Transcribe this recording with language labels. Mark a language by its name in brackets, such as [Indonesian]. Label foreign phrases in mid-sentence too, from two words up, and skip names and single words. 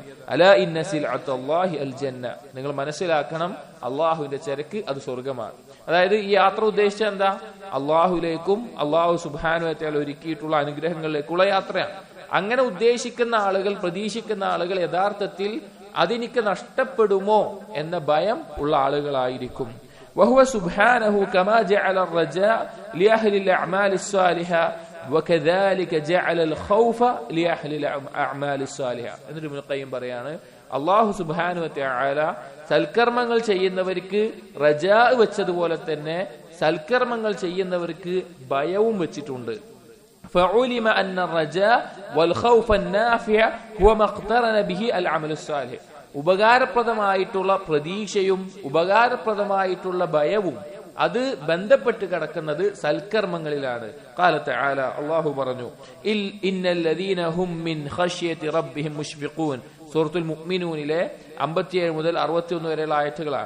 [Arabic] ألا إن سلعة الله الجنة, [Malayalam] നിങ്ങൾ മനസ്സിലാക്കണം അള്ളാഹുവിന്റെ ചരക്ക് അത് സ്വർഗമാണ്. അതായത് ഈ യാത്ര ഉദ്ദേശിച്ച എന്താ? അള്ളാഹുലേക്കും അള്ളാഹു [Arabic] سبحانه وتعالى [Malayalam] ഒരുക്കിയിട്ടുള്ള അനുഗ്രഹങ്ങളിലേക്കുള്ള യാത്രയാണ്. അങ്ങനെ ഉദ്ദേശിക്കുന്ന ആളുകൾ, പ്രതീക്ഷിക്കുന്ന ആളുകൾ യഥാർത്ഥത്തിൽ അതെനിക്ക് നഷ്ടപ്പെടുമോ എന്ന ഭയം ഉള്ള ആളുകളായിരിക്കും. [Arabic] وهو سبحانه كما جعل الرجاء لأهل الأعمال الصالحة وكذلك جعل الخوف لأهل الأعمال الصالحة. [Malayalam] എന്നിട്ട് ഇബ്നു ഖയ്യിം പറയാണ്, അല്ലാഹു [Arabic] سبحانه وتعالى [Malayalam] സൽക്കർമ്മങ്ങൾ ചെയ്യുന്നവർക്ക് റജാ വെച്ചതുപോലെ തന്നെ സൽക്കർമ്മങ്ങൾ ചെയ്യുന്നവർക്ക് ഭയവും വെച്ചിട്ടുണ്ട്. [Arabic] فعلم أن الرجاء والخوف النافع هو ما اقترن به العمل الصالح. [Malayalam] ഉപകാരപ്രദമായിട്ടുള്ള പ്രതീക്ഷയും ഉപകാരപ്രദമായിട്ടുള്ള ഭയവും അത് ബന്ധപ്പെട്ട് കിടക്കുന്നത് സൽക്കർമ്മങ്ങളിലാണ്. [Arabic] قال تعالى, [Malayalam] അല്ലാഹു പറഞ്ഞു, [Arabic] إن الذين هم من خشية ربهم مشفقون, [Malayalam] സൂറത്തുൽ മുഅ്മിനൂനിലെ 57 മുതൽ 61 വരെയുള്ള ആയത്തുകളാണ്.